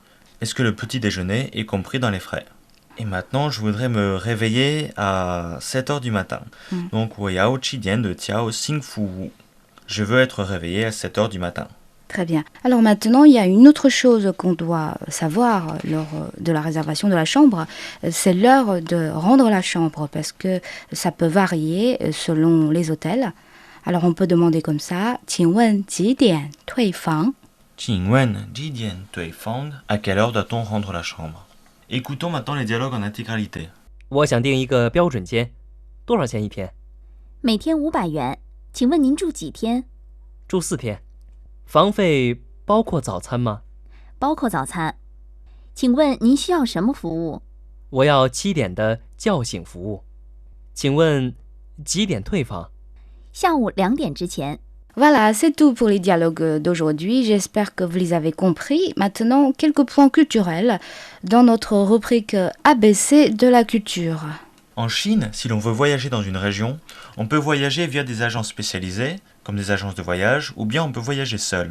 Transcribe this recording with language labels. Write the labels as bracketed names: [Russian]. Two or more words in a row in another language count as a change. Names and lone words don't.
[French] Est-ce que le petit déjeuner est compris dans les frais? Et maintenant, je voudrais me réveiller à 7 heures du matin. Donc, [Chinese] 我要7点的叫醒服务. [French] Je veux être réveillé à 7 heures du matin. Très bien. Alors maintenant, il y a une autre chose qu'on doit savoir lors de la réservation de la chambre. C'est l'heure de rendre la chambre parce que ça peut varier selon les hôtels. Alors on peut demander comme ça. [Chinese] 请问几点退房？请问几点退房? [French] À quelle heure doit-on rendre la chambre? Écoutons maintenant les dialogues en intégralité. [Chinese] 我想订一个标准间，多少钱一天？每天500元。请问您住几天？住4天。房费包括早餐吗？包括早餐。请问您需要什么服务？我要7点的叫醒服务。请问几点退房？下午2点之前。 [French] Voilà, c'est tout pour les dialogues d'aujourd'hui. J'espère que vous les avez compris. Maintenant, quelques points culturels dans notre rubrique ABC de la culture. En Chine, si l'on veut voyager dans une région, on peut voyager via des agences spécialisées, comme des agences de voyage, ou bien on peut voyager seul.